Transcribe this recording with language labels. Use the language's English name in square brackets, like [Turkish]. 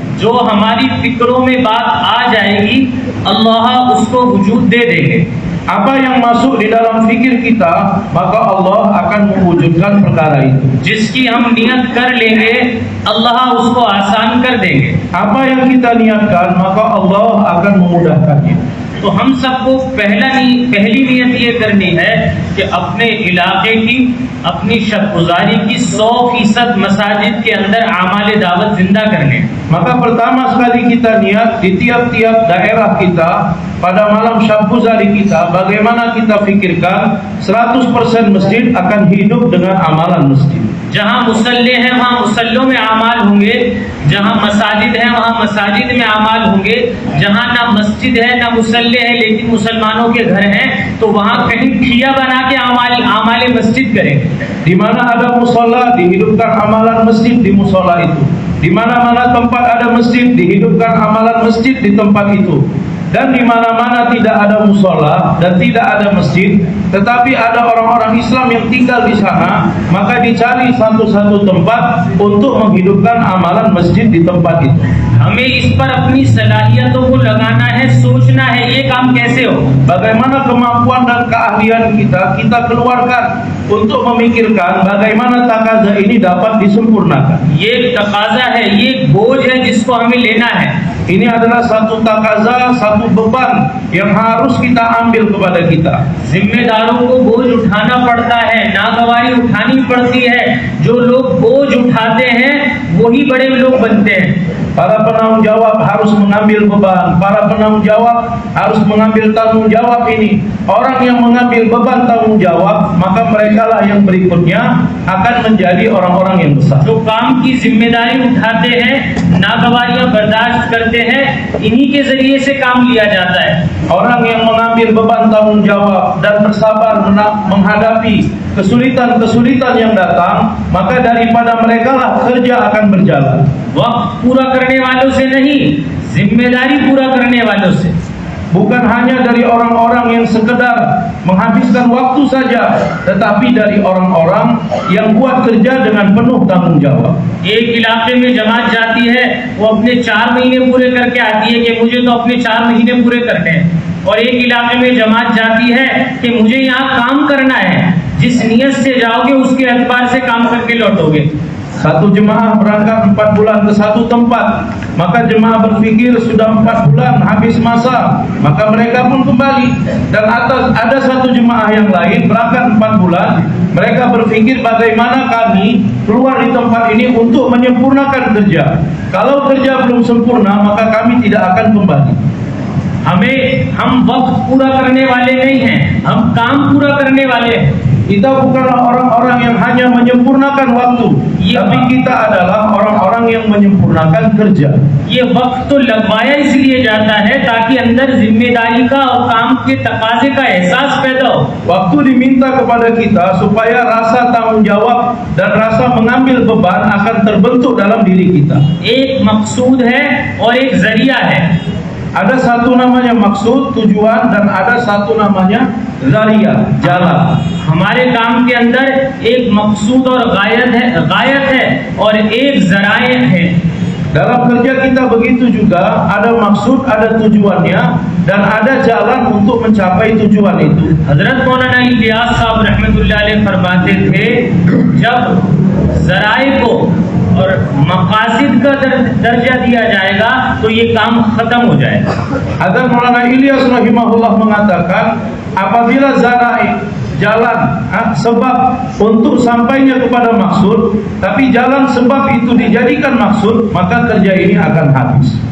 [Hindi] जो हमारी फिक्रों में बात आ जाएगी अल्लाह उसको वजूद दे देंगे। [Indonesian] Apa yang masuk di dalam fikir kita, maka Allah akan mewujudkan perkara itu. [Hindi] जिसकी हम नियत कर लेंगे अल्लाह उसको आसान कर देंगे। [Indonesian] Apa yang kita niatkan, maka Allah akan memudahkannya. [Hindi] तो हम सबको पहली नियत ये करनी है कि अपने इलाके की, अपनी शबगुजारी की 100% मसाजिद के अंदर आमाले दावत जिंदा करने। [Indonesian] Maka pertama sekali kita niat di tiap-tiap daerah kita pada malam syabguzari kita, bagaimana kita fikirkan 100% masjid akan hidup dengan amalan masjid. [Hindi] जहाँ मुसल्ले हैं वहाँ मुसल्लों में आमाल होंगे, जहाँ मसाजिद हैं वहाँ मसाजिद में आमाल होंगे, जहाँ ना मस्जिद है ना मुसल्ले है लेकिन मुसलमानों के घर हैं तो वहाँ कहीं ठिया बना के आमाले मस्जिद करेंगे। [Indonesian] Di mana ada musola dihidupkan amalan masjid di musola itu. Di mana-mana tempat ada masjid dihidupkan amalan masjid di tempat itu. dan di mana-mana tidak ada musola dan tidak ada masjid, tetapi ada orang-orang Islam yang tinggal di sana, maka dicari satu-satu tempat untuk menghidupkan amalan masjid di tempat itu. [Hindi] हमें इस पर अपनी सलाहियतों को लगाना है, सोचना है ये काम कैसे हो। [Indonesian] Bagaimana kemampuan dan keahlian kita keluarkan untuk memikirkan bagaimana takaza ini dapat disempurnakan. [Hindi] ये तकाजा है, ये बोझ है जिसको हमें लेना है। [Indonesian] Ini adalah satu takaza, satu beban yang harus kita ambil kepada kita. [Hindi] जिम्मेदारों को बोझ उठाना पड़ता है, नागवारी उठानी पड़ती है। जो लोग बोझ उठाते हैं वही बड़े लोग बनते हैं। [Indonesian] Para penanggung jawab harus mengambil beban, para penanggung jawab harus mengambil tanggung jawab ini. Orang yang mengambil beban tanggung jawab, maka merekalah yang berikutnya akan menjadi orang-orang yang besar. [Hindi] जो काम की जिम्मेदारी उठाते हैं, नागवारियां बर्दाश्त करते हैं, इन्हीं के जरिए से काम लिया जाता है। [Indonesian] Orang yang mengambil beban tanggung jawab dan bersabar menghadapi kesulitan-kesulitan yang datang, maka daripada merekalah kerja akan berjalan. [Hindi] वक्त पूरा करने वालों से नहीं, जिम्मेदारी पूरा करने वालों से। [Indonesian] Bukan hanya dari orang-orang yang sekedar menghabiskan waktu saja, tetapi dari orang-orang yang buat kerja dengan penuh tanggung jawab. [Hindi] एक इलाके में जमात जाती है, वो अपने 4 महीने पूरे करके आती है कि मुझे तो अपने 4 महीने पूरे करने हैं। और एक इलाके में जमात जाती है कि मुझे यहाँ काम करना है। जिस नियत से जाओगे उसके एतबार से काम करके लौटोगे। [Indonesian] Satu jemaah berangkat 4 bulan ke satu tempat, maka jemaah berpikir sudah 4 bulan habis masa, maka mereka pun kembali. Dan ada satu jemaah yang lain berangkat 4 bulan, mereka berpikir bagaimana kami keluar di tempat ini untuk menyempurnakan kerja. Kalau kerja belum sempurna, maka kami tidak akan kembali. [Hindi] हम वक्त पूरा करने वाले नहीं हैं, हम काम पूरा करने वाले हैं। [Indonesian] Kita bukanlah orang-orang yang hanya menyempurnakan waktu, tapi kita adalah orang-orang yang menyempurnakan kerja. [Hindi] ये वक्त तो लगवाया इसलिए जाता है ताकि अंदर जिम्मेदारी का और काम के तकाजे का एहसास पैदा हो। [Indonesian] Waktu diminta kepada kita supaya rasa tanggung jawab dan rasa mengambil beban akan terbentuk dalam diri kita. [Hindi] एक मकसूद है और एक जरिया है। [Indonesian] Ada satu namanya maksud, tujuan, dan ada satu namanya zariya, jalan. [Hindi] हमारे काम के अंदर एक मकसूद और गायत है और एक जराए है। [Indonesian] Dalam kerja kita begitu juga, ada maksud, ada tujuannya, dan ada jalan untuk mencapai tujuan itu. [Hindi] हजरत मौलाना इलियास साहब रहमतुल्लाह अलैह फरमाते थे, जब जराए को और मकासिद का दर्जा दिया जाएगा तो ये काम खत्म हो जाएगा। [Indonesian] Hadrat Maulana Ilyas rahimahullah mengatakan, apabila zara'i, jalan, sebab untuk sampainya kepada maksud, tapi jalan sebab itu dijadikan maksud, maka kerja ini akan habis.